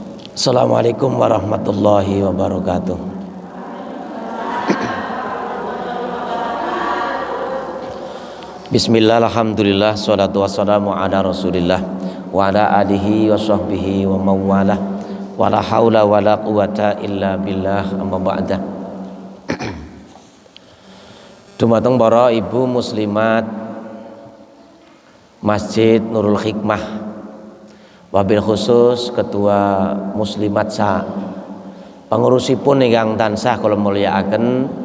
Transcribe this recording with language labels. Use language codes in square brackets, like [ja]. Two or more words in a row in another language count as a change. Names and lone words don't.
[ar] السلام عليكم ورحمة الله وبركاته بسم الله الحمد لله والصلاة والسلام على رسول الله وعلى آله وصحبه ومن والاه ولا حول ولا قوة إلا بالله, أما بعد. [jv] Dumateng para ibu muslimat Masjid Nurul Hikmah, [ar] وبالخصوص [jv] ketua muslimat sa pengurusipun ingkang tansah kula mulyakaken,